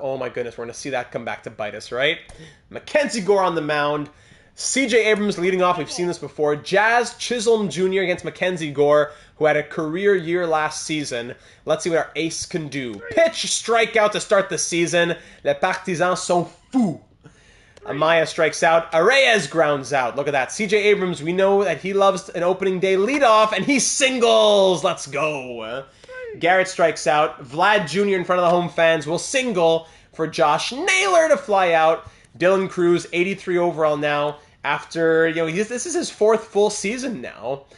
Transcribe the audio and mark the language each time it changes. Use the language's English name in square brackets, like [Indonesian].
[English] Oh my goodness, we're going to see that come back to bite us, right? Mackenzie Gore on the mound. CJ Abrams leading off. We've seen this before. Jazz Chisholm Jr. against Mackenzie Gore, who had a career year last season. Let's see what our ace can do. Pitch, strikeout to start the season. [French] Les partisans sont fous. [English] Amaya strikes out. Arraez grounds out. Look at that. CJ Abrams, we know that he loves an opening day leadoff, and he singles. Let's go. Garrett strikes out. Vlad Jr. in front of the home fans will single for Josh Naylor to fly out. Dylan Cruz, 83 overall now. After, this is his 4th full season now.